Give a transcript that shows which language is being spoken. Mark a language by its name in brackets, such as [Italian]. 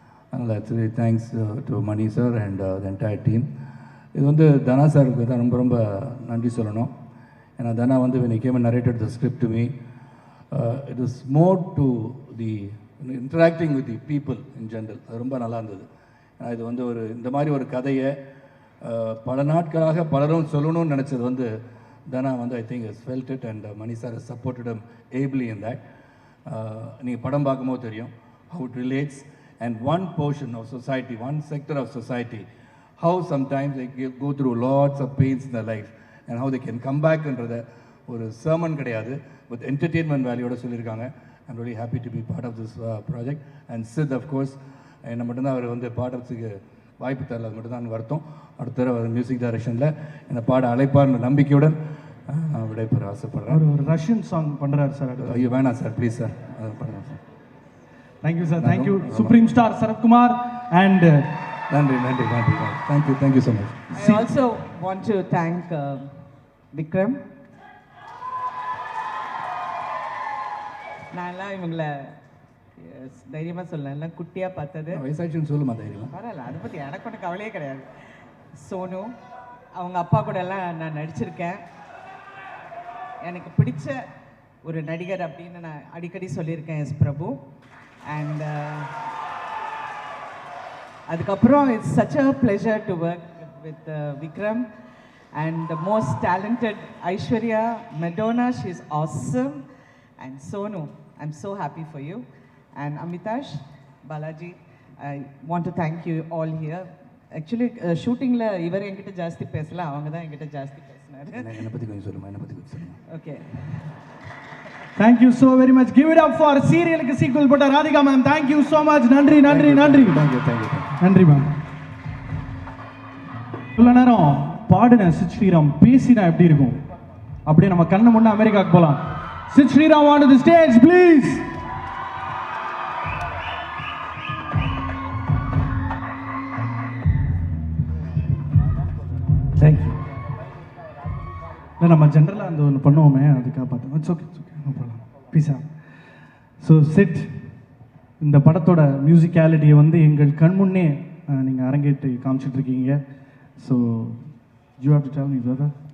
[English] அதனால் actually thanks to Mani sir and the entire team. [Tamil] இது வந்து தனா சாருக்கு தான் ரொம்ப ரொம்ப நன்றி சொல்லணும். ஏன்னா தனா வந்து [English] when he came and narrated the script to me, it was more to the interacting with the people in general. [Tamil] அது ரொம்ப நல்லா இருந்தது. ஏன்னா இது வந்து ஒரு இந்த மாதிரி ஒரு கதையை பல நாட்களாக பலரும் சொல்லணும்னு நினச்சது வந்து தனா வந்து [English] I think is felt it and [Tamil] money sir [English] has supported him ably in that. [Tamil] நீங்கள் படம் பார்க்கும்போது தெரியும் [English] how it relates and one portion of society, one sector of society, how sometimes they go through lots of pains in their life and how they can come back [Tamil] என்றத ஒரு [English] sermon [Tamil] கிடையாது, [English] with entertainment [Tamil] வேல்யூட சொல்லியிருக்காங்க. [English] I'm really happy to be part of this project. And Sid, of course, [Tamil] என்ன மட்டும்தான் அவர் வந்து பாடுறதுக்கு வாய்ப்பு தரல, அது மட்டும்தான் வருத்தம். அடுத்த தடவை மியூசிக் டைரக்ஷனில் என்னை பாட அழைப்பார்னு நம்பிக்கையுடன் விடைபெற ஆசைப்படுறேன். ஒரு ரஷ்யன் சாங் பண்ணுறாரு சார். ஐயோ வேணாம் சார், ப்ளீஸ் சார், அது பண்ணுறேன் sir. [English] Thank you sir, thank you. Supreme star Sarathkumar and [Tamil] நன்றி நன்றி நன்றி, [English] Thank you thank you so much. I also want to thank Vikram. [Tamil] நான்லாம் இவங்களை தைரியமாக சொல்லலாம், எல்லாம் குட்டியாக பார்த்தது. வயசாச்சுன்னு சொல்லுமா தைரியமா? பரவாயில்ல, அதை பற்றி எனக்கு ஒன்றும் கவலையே கிடையாது. சோனு அவங்க அப்பா கூட எல்லாம் நான் நடிச்சிருக்கேன். எனக்கு பிடிச்ச ஒரு நடிகர் அப்படின்னு நான் அடிக்கடி சொல்லியிருக்கேன் எஸ் பிரபு. [English] And அதுக்கப்புறம் it's such a pleasure to work with Vikram and the most talented Aishwarya, Madonna, she's awesome, and Sonu, I'm so happy for you, and Amitash, Balaji, I want to thank you all here. [Tamil] Actually shooting la ivar engitta jaasti pesala, avanga da engitta jaasti pesnaru. என்ன பத்தி கொஞ்சம் சொல்லுமா, என்ன பத்தி கொஞ்சம் சொல்லுமா. [English] Okay, thank you so very much. Give it up for [Tamil] சீரியலுக்கு sequel போட்ட Radhika ma'am. [English] thank you so much. [Tamil] நன்றி நன்றி நன்றி நன்றி மேம். இவ்வளோ நேரம் பாடின சித் ஸ்ரீராம் பேசினா எப்படி இருக்கும்? அப்படியே நம்ம கண்ணு முன்ன அமெரிக்காவுக்கு போகலாம். [English] Sid Sriram on to the stage please. Thank you. [Tamil] இல்லை நம்ம ஜென்ரலாக அந்த ஒன்று பண்ணுவோமே, அதுக்காக பார்த்தோம். [English] it's okay, no problem, [Tamil] pizza. So chit, இந்த படத்தோட மியூசிக்காலிட்டியை வந்து எங்கள் கண் முன்னே நீங்கள் அரங்கேற்றி காமிச்சிட்ருக்கீங்க. [English] So you have to tell me, brother.